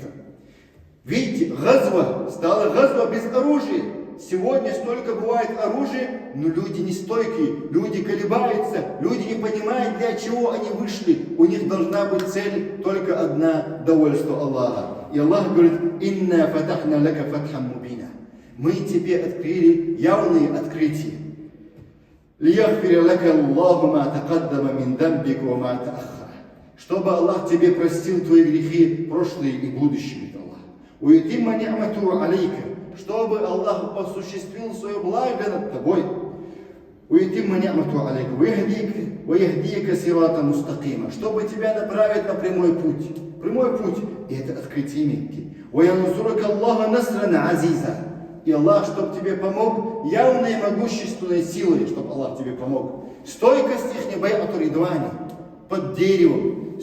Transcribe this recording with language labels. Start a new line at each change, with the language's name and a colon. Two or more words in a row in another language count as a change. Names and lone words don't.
Russian: Видите, газва стала газва без оружия. Сегодня столько бывает оружия, но люди не стойкие, люди колебаются, люди не понимают, для чего они вышли. У них должна быть цель только одна — довольство Аллаха. И Аллах говорит:
Arabic: «إنا فتحنا لك فتحا مبينا».
Russian: Мы тебе открыли явные открытия.
Arabic: «ليغفر لك الله ما تقدم من ذنبك و ما تأخر».
Russian: Чтобы Аллах тебе простил твои грехи, прошлые и будущие.
Arabic: «ويتم نعمته عليك».
Russian: Чтобы Аллах осуществил свое благо над тобой.
Arabic: «ويتم نعمته عليك و يهديك صراطا مستقيما».
Russian: Чтобы тебя направить на прямой путь. Прямой путь. И это открытие Мекки.
Arabic: «و ينصرك الله نصرا عزيزا».
Russian: И Аллах, чтобы тебе помог явной и могущественной силой, чтобы Аллах тебе помог. Стойкость их не
Arabic: بيعة الرضوان,
Russian: под деревом.